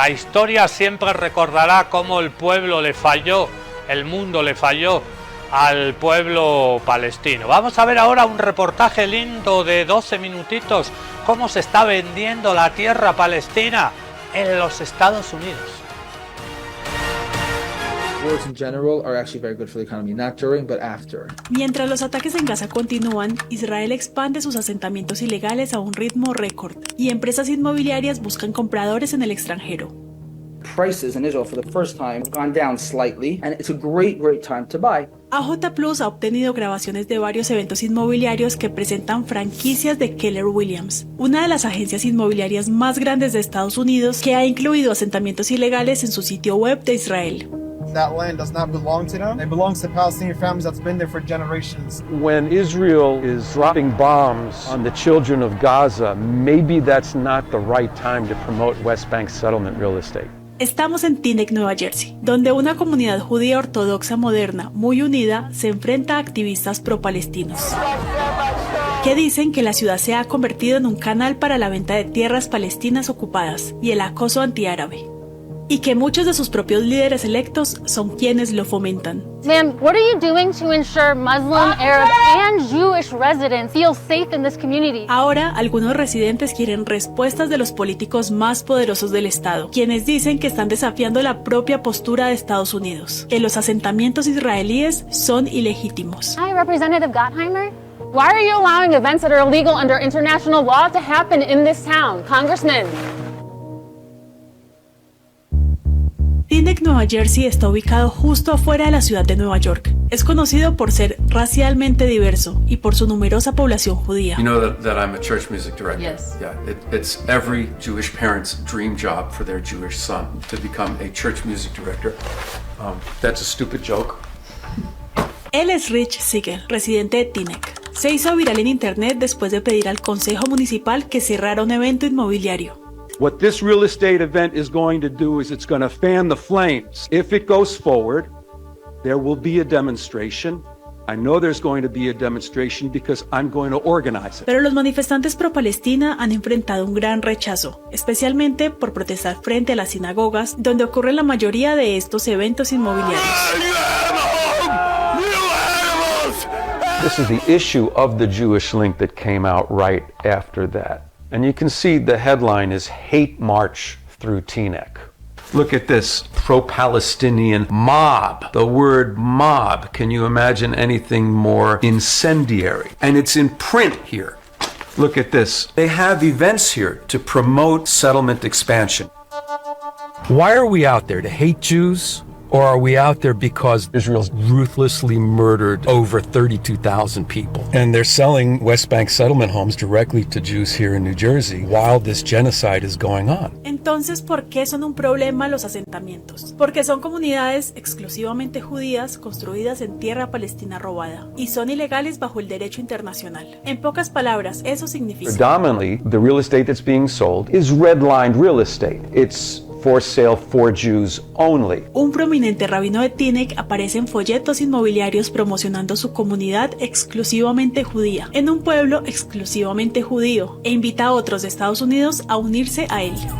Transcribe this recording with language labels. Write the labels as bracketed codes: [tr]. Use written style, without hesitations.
[es] La historia siempre recordará cómo el pueblo le falló, el mundo le falló al pueblo palestino. Vamos a ver ahora un reportaje lindo de 12 minutitos, cómo se está vendiendo la tierra palestina en los Estados Unidos. [en] Wars in general are actually very good for the economy, not during, but after. [es] Mientras los ataques en Gaza continúan, Israel expande sus asentamientos ilegales a un ritmo récord y empresas inmobiliarias buscan compradores en el extranjero. [en] Prices in Israel for the first time have gone down slightly, and it's a great time to buy. [es] AJ Plus ha obtenido grabaciones de varios eventos inmobiliarios que presentan franquicias de Keller Williams, una de las agencias inmobiliarias más grandes de Estados Unidos, que ha incluido asentamientos ilegales en su sitio web de Israel. [en] That land does not belong to them. It belongs to Palestinian families that's been there for generations. When Israel is dropping bombs on the children of Gaza, maybe that's not the right time to promote West Bank settlement real estate. [es] Estamos en Teaneck, Nueva Jersey, donde una comunidad judía ortodoxa moderna muy unida se enfrenta a activistas pro-palestinos que dicen que la ciudad se ha convertido en un canal para la venta de tierras palestinas ocupadas y el acoso antiárabe, y que muchos de sus propios líderes electos son quienes lo fomentan. [en] Ma'am, what are you doing to ensure Muslim, Arab, and Jewish residents feel safe in this community? [es] Ahora, algunos residentes quieren respuestas de los políticos más poderosos del estado, quienes dicen que están desafiando la propia postura de Estados Unidos, que los asentamientos israelíes son ilegítimos. [en] Hi, Representative Gottheimer. Why are you allowing events that are illegal under international law to happen in this town, Congressman? [es] Teaneck, Nueva Jersey está ubicado justo afuera de la ciudad de Nueva York. Es conocido por ser racialmente diverso y por su numerosa población judía. [en] You know that I'm a church music director? Yes. Yeah, it's every Jewish parent's dream job for their Jewish son to become a church music director. That's a stupid joke. [es] Él es Rich Siegel, residente de Teaneck. Se hizo viral en internet después de pedir al consejo municipal que cerrara un evento inmobiliario. [en] What this real estate event is going to do is it's going to fan the flames. If it goes forward, there will be a demonstration. I know there's going to be a demonstration because I'm going to organize it. Pero los manifestantes pro-Palestina han enfrentado un gran rechazo, especialmente por protestar frente a las sinagogas, donde ocurren la mayoría de estos eventos inmobiliarios. This is the issue of the Jewish link that came out right after that. And you can see the headline is Hate March Through Teaneck. Look at this, pro-Palestinian mob. The word mob, can you imagine anything more incendiary? And it's in print here. Look at this. They have events here to promote settlement expansion. Why are we out there? To hate Jews? Or are we out there because Israel's ruthlessly murdered over 32,000 people? And they're selling West Bank settlement homes directly to Jews here in New Jersey while this genocide is going on. [es] Entonces, ¿por qué son un problema los asentamientos? Porque son comunidades exclusivamente judías construidas en tierra palestina robada y son ilegales bajo el derecho internacional. En pocas palabras, eso significa [en] Predominantly, the real estate that's being sold is redlined real estate. It's for sale for Jews only. [es] Un prominente rabino de Teaneck aparece en folletos inmobiliarios promocionando su comunidad exclusivamente judía, en un pueblo exclusivamente judío, e invita a otros de Estados Unidos a unirse a él.